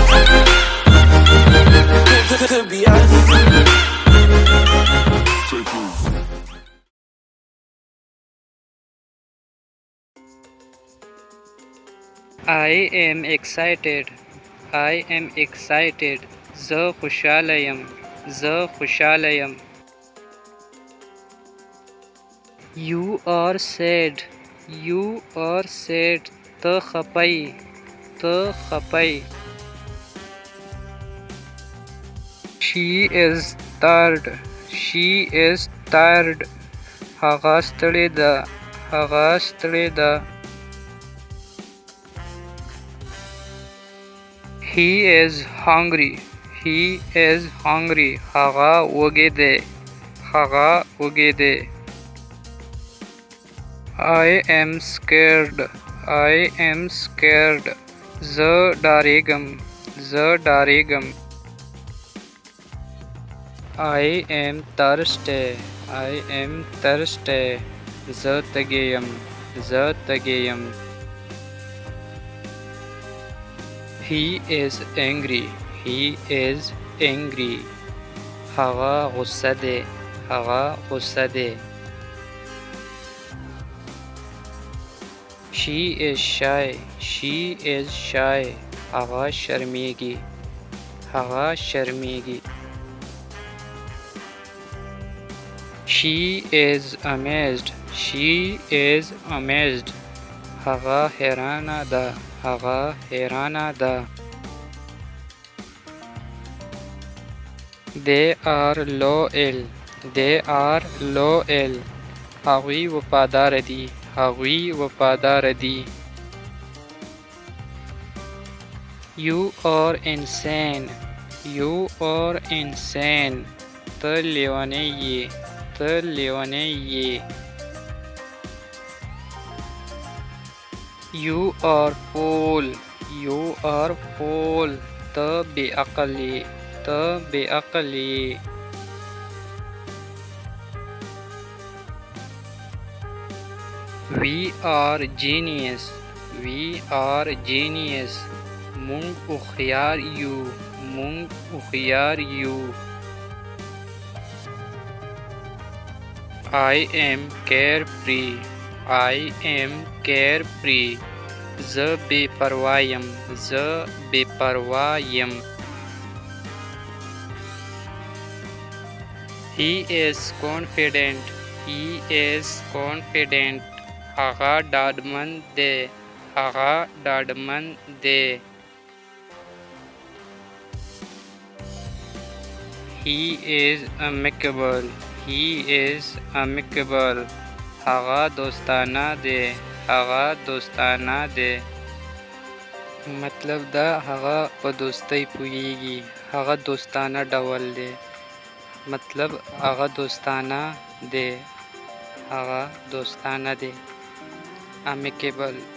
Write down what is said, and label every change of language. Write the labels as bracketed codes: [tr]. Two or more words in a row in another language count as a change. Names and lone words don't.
[en] Could be us. I am excited. I am excited. [ps] ز خوشحاله یم. ز خوشحاله یم. [en] You are sad. You are sad. [ps] ته خپه. ته خپه. [en] She is tired. She is tired. [ps] هغه ستړې ده. هغه ستړې ده. [en] He is hungry. He is hungry. [ps] هغه وږی دی. هغه وږی دی. [en] I am scared. I am scared. [ps] زه ډارېږم. زه ډارېږم. [en] I am thirsty. I am thirsty. [ps] زه تږی یم. زه تږی یم. [en] He is angry. He is angry. [ps] هغه غصه دی. هغه غصه دی. [en] She is shy. She is shy. [ps] هغه شرمیږي. هغه شرمیږي. [en] She is amazed. She is amazed. [ps] هغه حیرانه ده. هغه حیرانه ده. [en] They are loyal. They are loyal. [ps] هغوی وفادار دي. هغوی وفادار دي. [en] You are insane. You are insane. [ps] ته لیونی یې. ته لیونی یې. [en] You are fool. You are fool. [ps] ته بې عقل یې. ته بې عقل یې. [en] We are genius. We are genius. [ps] مونږ هوښیار یو. مونږ هوښیار یو. [en] I am carefree. I am carefree. [ps] زه بې پروا یم. زه بې پروا یم. [en] He is confident. He is confident. [ps] هغه ډاډمن دی. هغه ډاډمن دی. [en] He is amicable. He is amicable. [ps] هغه دوستانه دی. هغه دوستانه دی. مطلب دا هغه په دوستۍ پوهیږي. هغه دوستانه ډول دی. مطلب هغه دوستانه دی. هغه دوستانه دی. amicable.